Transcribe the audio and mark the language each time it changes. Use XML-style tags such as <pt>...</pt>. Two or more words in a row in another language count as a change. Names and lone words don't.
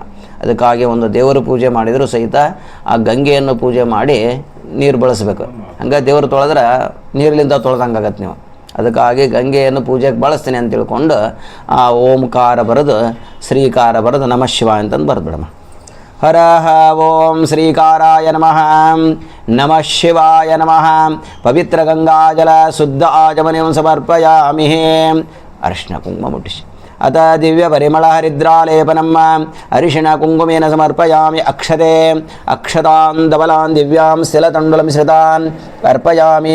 <kn>ಅದಕ್ಕಾಗಿ ಒಂದು ದೇವರು ಪೂಜೆ ಮಾಡಿದರೂ ಸಹಿತ ಆ ಗಂಗೆಯನ್ನು ಪೂಜೆ ಮಾಡಿ ನೀರು ಬಳಸಬೇಕು. ಹಂಗೆ ದೇವರು ತೊಳೆದ್ರೆ ನೀರಿನಿಂದ ತೊಳೆದಂಗಾಗತ್ತೆ ನೀವು. ಅದಕ್ಕಾಗಿ ಗಂಗೆಯನ್ನು ಪೂಜೆಗೆ ಬಳಸ್ತೀನಿ ಅಂತ ತಿಳ್ಕೊಂಡು ಆ ಓಂಕಾರ ಬರೆದು ಶ್ರೀಕಾರ ಬರೆದು</kn> <sa>ನಮಃ ಶಿವಾಯ</sa> <kn>ಅಂತಂದು ಬರೆದ್ಬಿಡಮ್ಮ.</kn> <sa>ಹರಃ ಓಂ ಶ್ರೀಕಾರಾಯ ನಮಃ. ನಮಃ ಶಿವಾಯ ನಮಃ. ಪವಿತ್ರ ಗಂಗಾಜಲ ಶುದ್ಧ ಆಚಮನೀಯಂ ಸಮರ್ಪಯಾಮಿ.</sa> <kn>ಅರಿಶಿಣ ಕುಂಕುಮ ಮುಟ್ಟಿಸಿ</kn> <sa>ಅತ ದಿವ್ಯ ಪರಿಮಳ ಹರಿದ್ರಾಲೇಪನಂ ಅರಿಶಿಣ ಕುಂಕುಮೇನ ಸಮರ್ಪಯಾಮಿ. ಅಕ್ಷತೆ ಅಕ್ಷತಾನ್ ಧವಲಾನ್ ದಿವ್ಯಾಂ ಸ್ಥಿಲತಂಡುಲ ಮಿಶ್ರಿತಾನ್ ಅರ್ಪಯಾಮಿ.</sa>